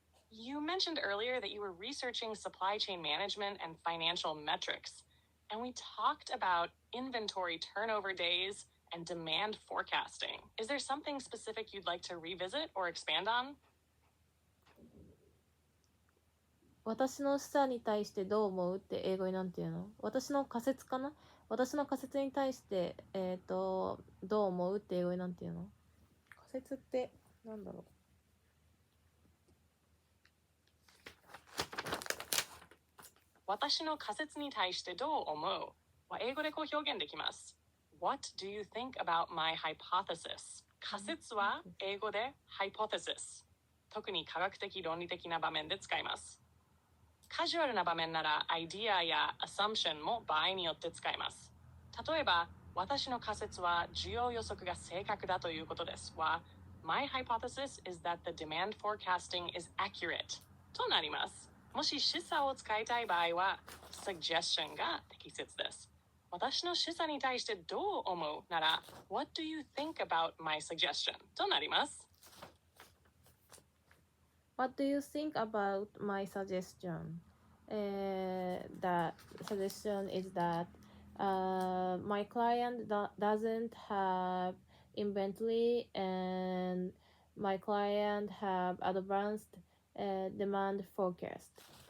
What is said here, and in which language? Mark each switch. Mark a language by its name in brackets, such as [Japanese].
[English] You mentioned earlier that you were researching supply chain management and financial metrics, and we talked about inventory turnover days and demand forecasting. Is there something specific you'd like to revisit or expand on? [Japanese] 私の示唆に対してどう思うって英語になんて言うの？私の仮説かな？私の仮説に対してどう思うって英語になんて言うの？仮説ってなんだろう？私の仮説に対してどう思うは英語でこう表現できます。 [English] What do you think about my hypothesis? [Japanese] 仮説は英語で hypothesis。特に科学的論理的な場面で使います。カジュアルな場面ならアイディアやアサンプションも場合によって使います。例えば、私の仮説は需要予測が正確だということですは、 [English] My hypothesis is that the demand forecasting is accurate [Japanese] となります。もし示唆を使いたい場合は、suggestion が適切です。私の示唆に対してどう思うなら、 [English] What do you think about my suggestion [Japanese] となります。 [English] What do you think about my suggestion? The suggestion is that my client doesn't have inventory and my client have advanced demand forecast.